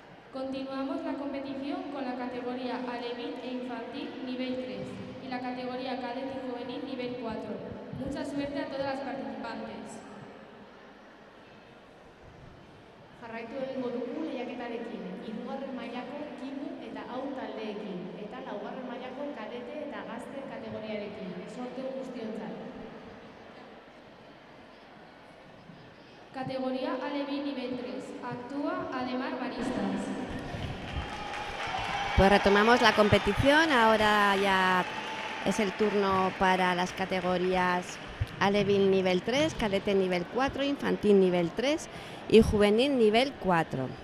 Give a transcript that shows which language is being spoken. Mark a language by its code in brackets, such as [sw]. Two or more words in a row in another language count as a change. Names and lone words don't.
[es] Continuamos la competición con la categoría alevín e infantil nivel 3 y la categoría cadete y juvenil nivel 4. Mucha suerte a todas las participantes. [eu] Jarraitu egingo dugu lehiaketarekin, hirugarren mailako kimu eta hau taldeekin, eta laugarren mailako kadete eta gazte kategoriarekin. Sorte guztiontzat. [es] Categoría alevín nivel 3. Actúa Ademar Maristas. Pues retomamos la competición, ahora ya es el turno para las categorías alevín nivel 3, cadete nivel 4, infantil nivel 3 y juvenil nivel 4.